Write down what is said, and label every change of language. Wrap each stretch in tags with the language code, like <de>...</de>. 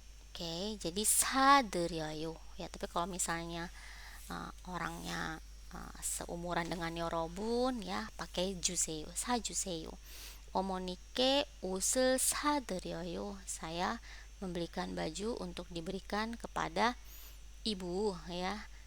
<id>Oke, jadi sa드려요, ya. Tapi kalau misalnya orangnya seumuran dengan Yorobun, ya, pakai juseyo, sajuseyo.</id> <ko>어머니께 옷을 사드려요.</ko> <id>Saya membelikan baju untuk diberikan kepada ibu, ya.</id>